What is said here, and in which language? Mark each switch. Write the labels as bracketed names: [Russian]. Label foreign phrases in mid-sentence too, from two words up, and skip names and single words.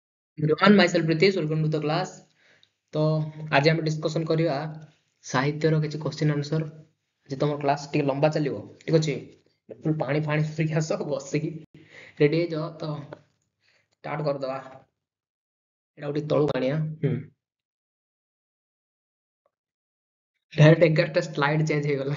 [English] everyone, myself Pritesh, welcome to the class. [Hindi] तो आज [Odia] ଆମେ discussion କରିବା ସାହିତ୍ୟର କିଛି [English] question answer। [Odia] ଆଜି ତମ କ୍ଲାସ୍ ଟିକେ ଲମ୍ବା ଚାଲିବ, ଠିକ ଅଛି? ଫୁଲ୍ ପାଣି ଫାଣି ପିଇକି ଆସ, ବସିକି ରେଡି ହେଇଯାଅ ତ ଷ୍ଟାର୍ଟ କରିଦବା। ଏଇଟା ଗୋଟେ ତଳକୁ ଆଣିଆ। ଡାଇରେକ୍ଟ 11ଟା [English] slide change [Odia] ହେଇଗଲା।